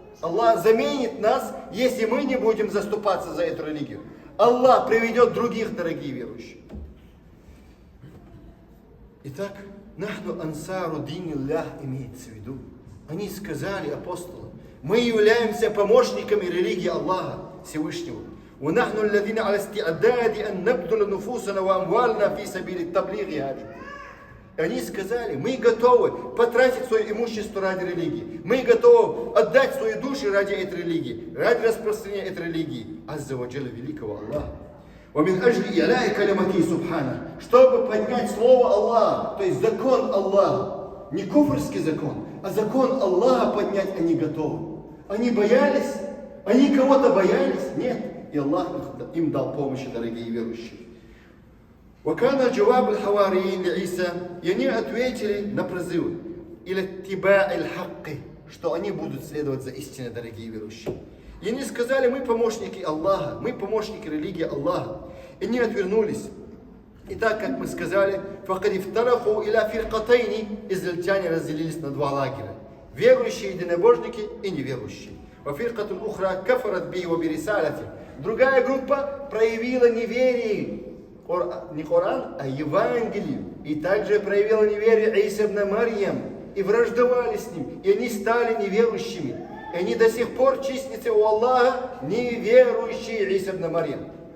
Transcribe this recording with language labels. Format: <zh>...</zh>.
<ru>Аллах заменит нас, если мы не будем заступаться за эту религию. Аллах приведет других, дорогие верующие. Итак,</ru> <ar>нахну ансару диниллях</ar> <ru>имеется в виду. Они сказали, апостолы, мы являемся помощниками религии Аллаха Всевышнего.</ru> <ar>ونحن الذين على استعداد أن نبذل نفوسنا وأموالنا في سبيل التبليغ هذه.</ar> <ru>Они сказали, мы готовы потратить свое имущество ради религии. Мы готовы отдать свои души ради этой религии, ради распространения этой религии. Азза ва джалла великого Аллаха.</ru> <ar>ومن أجل إعلاء كلمته سبحانه.</ar> <ru>Чтобы поднять слово Аллаха, то есть закон Аллаха. Не куфрский закон, а закон Аллаха поднять они готовы. Они боялись? Они кого-то боялись? Нет. И Аллах им дал помощь, дорогие верующие.</ru> <ar>وكان جواب الحواريين لعيسى,</ar> <ru>и они ответили на призывы или</ru> <ar>اتباع الحق,</ar> <ru>что они будут следовать за истиной, дорогие верующие. И они сказали, мы помощники Аллаха, мы помощники религии Аллаха. И они отвернулись. И так, как мы сказали,</ru> <ar>فقد افترقوا إلى فرقتين,</ar> <ru>израильтяне разделились на два лагеря: верующие единобожники и неверующие.</ru> <ar>وفرقة أخرى كفرت به وبرسالته.</ar> <ru>Другая группа проявила неверие, не Коран, а Евангелие. И также проявила неверие Иса ибн Марьям. И враждовали с ним. И они стали неверующими. И они до сих пор числятся у Аллаха неверующие Иса ибн Марьям.</ru>